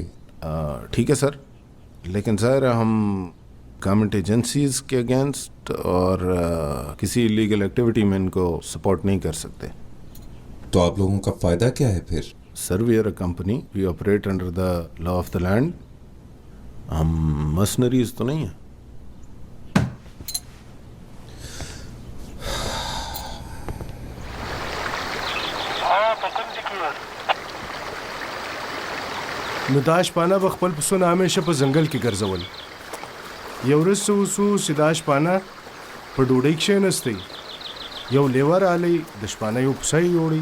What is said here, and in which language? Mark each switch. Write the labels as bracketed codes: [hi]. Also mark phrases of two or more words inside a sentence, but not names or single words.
[ur] ٹھیک ہے سر، لیکن سر ہم [en] government agencies [ur] کے اگینسٹ اور کسی [en] illegal activity [ur] میں ان کو سپورٹ نہیں کر سکتے. تو آپ لوگوں کا فائدہ کیا ہے پھر? [en] Sir we are a company, we operate under the law of the land. [ur] ہم مرسنریز تو نہیں ہے. [ps] نو دا شپانه به خپل پسونه همیشه په ځنګل کې ګرځول. یو ورځ څه وسو چې دا شپانه په ډوډۍ کښېنستی. یو لیوه رالی د شپانه یو پسه یې یوړی.